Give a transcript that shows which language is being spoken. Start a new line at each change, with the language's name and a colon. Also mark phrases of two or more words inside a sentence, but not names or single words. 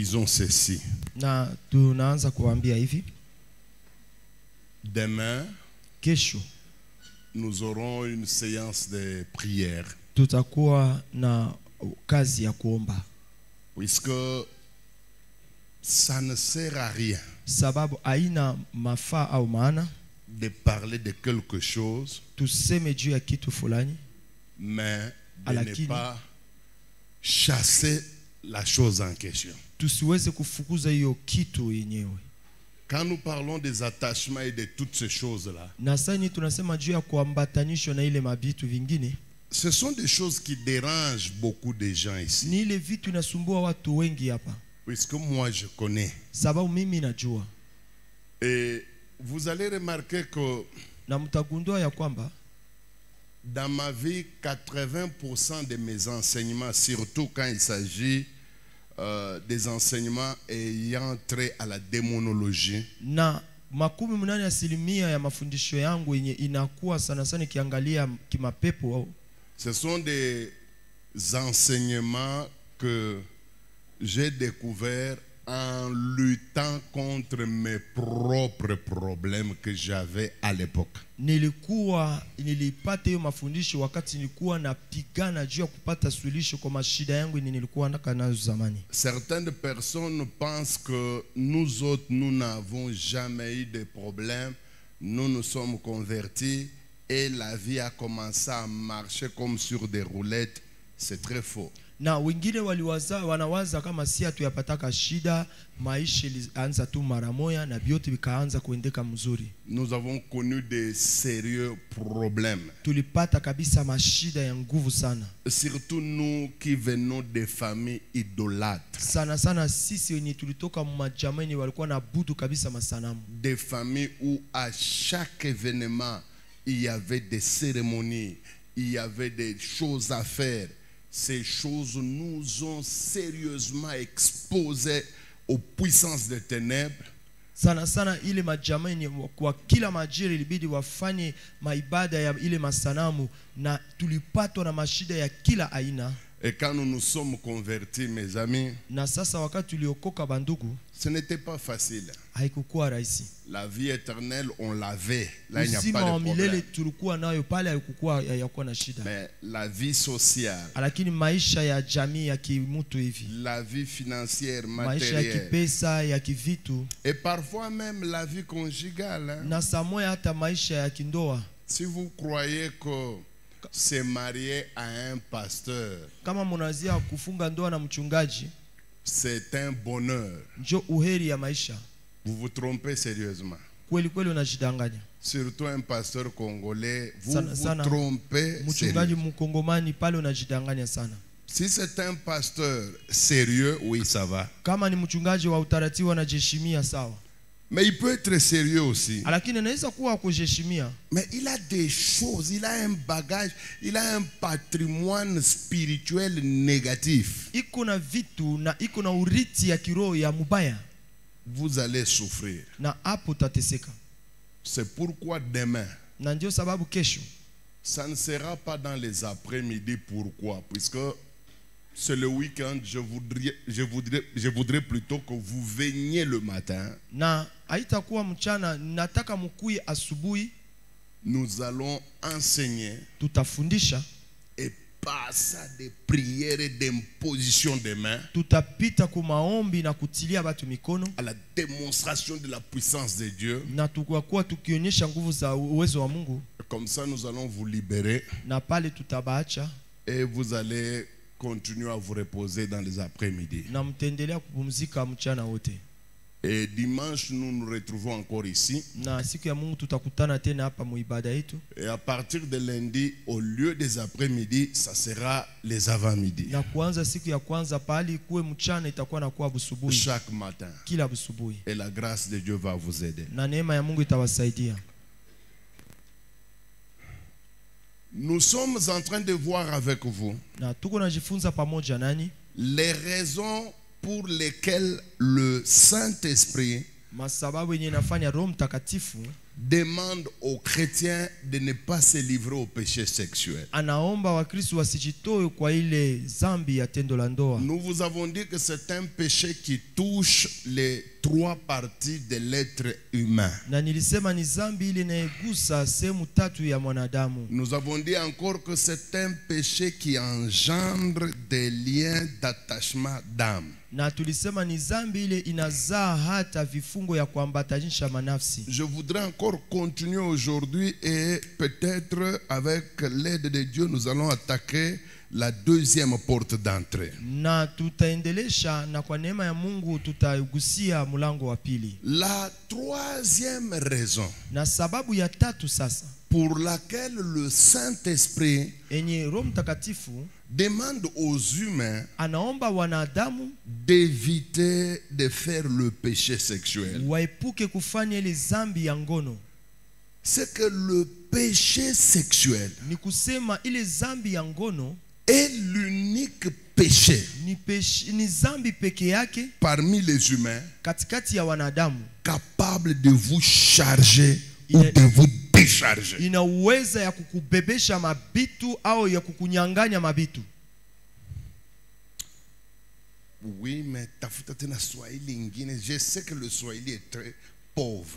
French: ceci.
Swahili: Na tunaanza kuambia hivi.
French: Demain,
Swahili: Kesho
French: nous aurons une séance de prière.
Swahili: tutakuwa na kazi ya kuomba.
French: Puisque ça ne sert à rien
Swahili: Sababu haina mafaa au maana
French: de parler de quelque chose,
Swahili: tuseme juu ya kitu fulani,
French: mais de ne
Swahili: Alakini.
French: pas chasser la chose en question.
Swahili: tusiweze kufukuza hiyo kitu yenyewe.
French: Quand nous parlons des attachements et de toutes ces choses-là,
Swahili: Na sasa tunasema juu ya kuambatanishwa na ile mabitu vingine,
French: ce sont des choses qui dérangent beaucoup de gens ici.
Swahili: ni ile vitu inasumbua watu wengi hapa.
French: Puisque moi je connais.
Swahili: Sababu mimi najua,
French: Et vous allez remarquer que
Swahili: na mtagundua ya kwamba
French: dans ma vie, 80% de mes enseignements, surtout quand il s'agit des enseignements ayant trait à la démonologie,
Swahili: na 80% ya mafundisho yangu yenye inakuwa sana sana kiangalia kimapepo,
French: ce sont des enseignements que j'ai découverts en luttant contre mes propres problèmes que j'avais à l'époque.
Swahili: nilipata hiyo mafundisho wakati nilikuwa napigana juu ya kupata suluhisho kwa mashida yangu nilikuwa nazo zamani.
French: Certaines personnes pensent que nous autres, nous n'avons jamais eu de problème. Nous nous sommes convertis et la vie a commencé à marcher comme sur des roulettes. C'est très faux.
Swahili: Na wengine wanawaza kama si hatuyapataka shida, maisha ilianza tu mara moja na vyote vikaanza kuendeka mzuri.
French: Nous avons connu des sérieux problèmes.
Swahili: Tulipata kabisa mashida ya nguvu sana.
French: Surtout nous qui venons de familles idolâtres.
Swahili: Sana sana sisi wenye tulitoka majamii walikuwa na budu kabisa masanamu.
French: Des familles où à chaque événement il y avait des cérémonies, il y avait des choses à faire. Ces choses nous ont sérieusement exposés aux puissances des ténèbres.
Swahili: Sana sana ile majamii kwa kila majira ilibidi wafanye maibada ya ile masanamu, na tulipatwa na mashida ya kila aina.
French: Et quand nous nous sommes convertis, mes amis,
Swahili: Na sasa wakati tuliokoka bandugu,
French: ce n'était pas facile.
Swahili: haikukuwa rahisi.
French: La vie éternelle, on l'avait. Là, il n'y a
Swahili: Uzima
French: pas
Swahili: wa
French: de
Swahili: milele
French: problème.
Swahili: tulikuwa nayo pale, haikukuwa yakuwa na shida.
French: Mais la vie sociale,
Swahili: Lakini maisha ya jamii ya kimutu hivi,
French: la vie financière,
Swahili: maisha ya
French: matérielle,
Swahili: kipesa ya kivitu,
French: et parfois même la vie conjugale. Hein.
Swahili: na samoya hata maisha ya kindoa.
French: Si vous croyez que se marier à un pasteur,
Swahili: Kama munazia kufunga ndoa na mchungaji
French: c'est un bonheur,
Swahili: njo uheri ya maisha,
French: vous vous trompez sérieusement.
Swahili: kweli kweli unajidanganya.
French: Surtout un pasteur congolais, vous
Swahili: Sana,
French: vous
Swahili: sana,
French: trompez
Swahili: mchungaji
French: sérieux.
Swahili: mkongomani pale unajidanganya sana.
French: Si c'est un pasteur sérieux, oui, ça va.
Swahili: Kama ni mchungaji wa utaratibu anajiheshimia sawa,
French: Mais il peut être sérieux aussi.
Swahili: lakini anaweza kuwa kujiheshimia,
French: Mais il a des choses, il a un bagage, il a un patrimoine spirituel négatif.
Swahili: iko na vitu na iko na uriti ya kiroho ya mubaya,
French: Vous allez souffrir.
Swahili: na hapo utateseka.
French: C'est pourquoi demain,
Swahili: Na ndio sababu kesho
French: ça ne sera pas dans les après-midi. Pourquoi? Puisque c'est le week-end, je voudrais plutôt que vous veniez le matin.
Swahili: na haitakuwa mchana, nataka mkuye asubuhi.
French: Nous allons enseigner
Swahili: Tutafundisha,
French: et passer à des prières et d'imposition de mains,
Swahili: tutapita ku maombi na kutilia watu mikono,
French: à la démonstration de la puissance de Dieu.
Swahili: na tukakuwa tukionyesha nguvu za uwezo wa Mungu,
French: Comme ça, nous allons vous libérer
Swahili: na pale tutabaacha
French: et vous allez continuer à vous reposer dans les après-midi.
Swahili: na mtaendelea kupumzika mchana wote.
French: Et dimanche, nous nous retrouvons encore ici.
Swahili: Na siku ya Mungu tutakutana tena hapa muibada yetu,
French: Et à partir de lundi, au lieu des après-midi, ça sera les avant-midi.
Swahili: na kuanza siku ya kwanza pali kuwe mchana itakuwa na kuwa busubuhi,
French: Chaque matin.
Swahili: kila busubuhi,
French: Et la grâce de Dieu va vous aider.
Swahili: na neema ya Mungu itawasaidia.
French: Nous sommes en train de voir avec vous
Swahili: Na tuko najifunza pamoja nani
French: les raisons pour lesquelles le Saint-Esprit
Swahili: masababu yenye inafanya Roho Mtakatifu
French: demande aux chrétiens de ne pas se livrer au péché sexuel.
Swahili: Anaomba Wakristo wasijitoe kwa ile zambi ya tendo la ndoa.
French: Nous vous avons dit que c'est un péché qui touche les 3 parties de l'être humain.
Swahili: Na nilisema ni zambi ile inayogusa sehemu 3 ya mwanadamu.
French: Nous avons dit encore que c'est un péché qui engendre des liens d'attachement d'âme.
Swahili: Na tulisema ni zambi ile inazaa hata vifungo ya kuambatanisha manafsi.
French: Je voudrais encore continuer aujourd'hui et peut-être avec l'aide de Dieu nous allons attaquer la 2e porte d'entrée.
Swahili: Na tutaendelesha na kwa neema ya Mungu tutagusia mlango wa pili.
French: La 3e raison
Swahili: Na sababu ya 3 sasa
French: pour laquelle le Saint-Esprit
Swahili: enye Roho Mtakatifu
French: demande aux humains
Swahili: anaomba wanadamu
French: d'éviter de faire le péché sexuel,
Swahili: waepuke kufanya ile zambi ya ngono,
French: c'est que le péché sexuel
Swahili: ni kusema ile zambi ya ngono
French: est l'unique péché
Swahili: ni zambi peke yake
French: parmi les humains
Swahili: katikati ya wanadamu
French: capable de vous charger ou de vous décharger.
Swahili: Ina uweza ya kukubebesha mabitu au ya kukunyanganya mabitu.
French: Oui, mais
Swahili: tafuta tena Swahili ingine.
French: Je sais que le Swahili est très pauvre.